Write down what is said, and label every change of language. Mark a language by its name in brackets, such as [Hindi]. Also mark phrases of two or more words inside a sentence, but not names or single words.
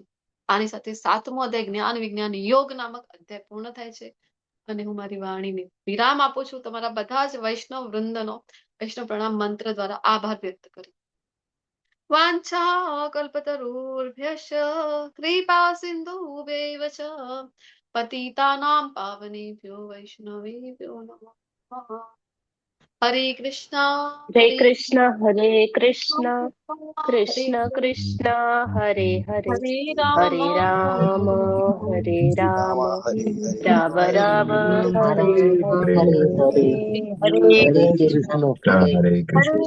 [Gujarati] આની સાથે 7મો અધ્યાય જ્ઞાન વિજ્ઞાન યોગ નામક અધ્યાય પૂર્ણ થાય છે અને હું મારી વાણીને વિરામ આપું છું. તમારા બધા જ વૈષ્ણવ વૃંદનો વૈષ્ણવ પ્રણામ મંત્ર દ્વારા આભાર વ્યક્ત કરી. [Sanskrit] વાંછા કલ્પતરુર્ભ્યશ્ચ કૃપા સિંધુભ્યૈવ ચ પતિતાનાં પાવનેભ્યો વૈષ્ણવેભ્યો નમઃ. हरे कृष्णा जय कृष्ण हरे कृष्ण कृष्ण हरे कृष्ण हरे हरे हरे हरे राम हरे राम राम राम हरे हरे हरे हरे कृष्ण हरे कृष्ण